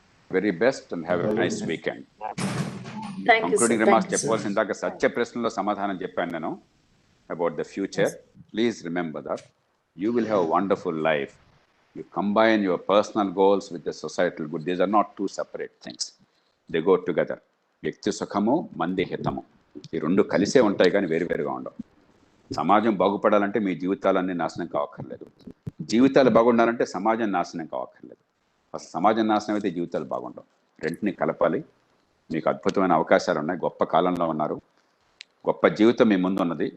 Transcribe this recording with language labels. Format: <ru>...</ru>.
<en>Very best and have a nice weekend. Thank you, Concluding sir. remarks Thank you,</en> <te>చెప్పవలసిన ఇందాక సత్య ప్రశ్నలో సమాధానం చెప్పాను నేను</te> <en>about the future. Please remember that you will have a wonderful life. You combine your personal goals with the societal good. These are not two separate things. They go together.</en> <te>వ్యక్తి సుఖము, మంది హితము, ఈ రెండు కలిసే ఉంటాయి కానీ వేరువేరుగా ఉండవు. సమాజం బాగుపడాలంటే మీ జీవితాలన్నీ నాశనం కావక్కర్లేదు, జీవితాలు బాగుండాలంటే సమాజం నాశనం కావక్కర్లేదు. అసలు సమాజం నాశనం అయితే జీవితాలు బాగుండవు. రెంటిని కలపాలి. మీకు అద్భుతమైన అవకాశాలు ఉన్నాయి, గొప్ప కాలంలో ఉన్నారు, గొప్ప జీవితం మీ ముందున్నది.</te>